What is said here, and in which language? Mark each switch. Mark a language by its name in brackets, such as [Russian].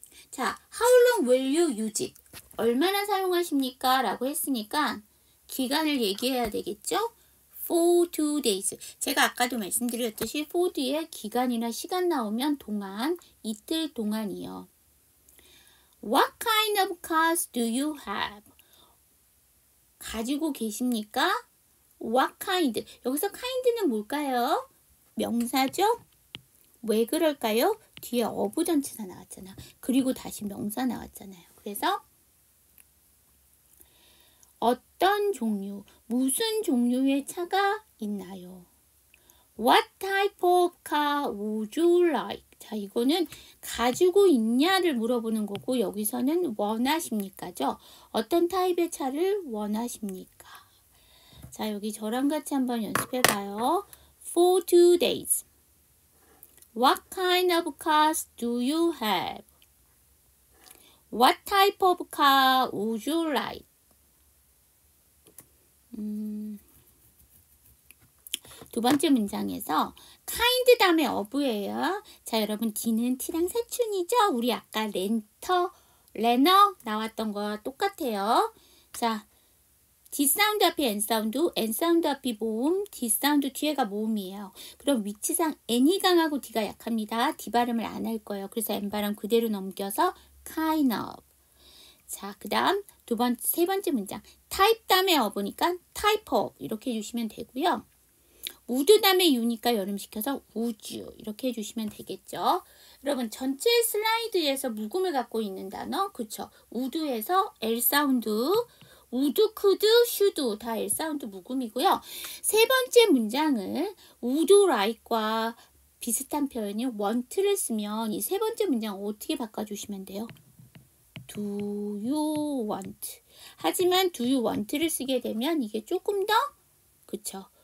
[English] 자, how long will you use it? [Korean] 얼마나 사용하십니까? 라고 했으니까 기간을 얘기해야 되겠죠? [English] for 2 days. [Korean] 제가 아까도 말씀드렸듯이 for 뒤에 기간이나 시간 나오면 동안, 이틀 동안이요. [English] What kind of cars do you have? [Korean] 가지고 계십니까? [English] What kind? [Korean] 여기서 kind는 뭘까요? 명사죠? 왜 그럴까요? 뒤에 어부전치사 나왔잖아. 그리고 다시 명사 나왔잖아요. 그래서 어떤 종류, 무슨 종류의 차가 있나요? [English] What type of car would you like? [Korean] 자, 이거는 가지고 있냐를 물어보는 거고 여기서는 원하십니까죠? 어떤 타입의 차를 원하십니까? 자, 여기 저랑 같이 한번 연습해 봐요. [English] For 2 days. What kind of cars do you have? What type of car would you like? [Korean] 두 번째 문장에서 kind 다음에 of예요. 자, 여러분 D는 T랑 사춘이죠? 우리 아까 레너 나왔던 거와 똑같아요. 자, D 사운드 앞에 N 사운드, N 사운드 앞이 모음, D 사운드 뒤에가 모음이에요. 그럼 위치상 N이 강하고 D가 약합니다. D 발음을 안 할 거예요. 그래서 N 발음 그대로 넘겨서 kind of. 자, 그 다음 세 번째 문장. type 다음에 어보니까 type of 이렇게 해주시면 되고요. would 다음에 you니까 연음시켜서 would you 이렇게 해주시면 되겠죠. 여러분 전체 슬라이드에서 묵음을 갖고 있는 단어 그쵸? would에서 L 사운드 would, could, should 다 L 사운드 묵음이고요. 세 번째 문장을 would like과 비슷한 표현이 want를 쓰면 이 세 번째 문장 어떻게 바꿔주시면 돼요? [English] Do you want? [Korean] 하지만 [English] do you want [Korean] 를 쓰게 되면 이게 조금 더 그쵸?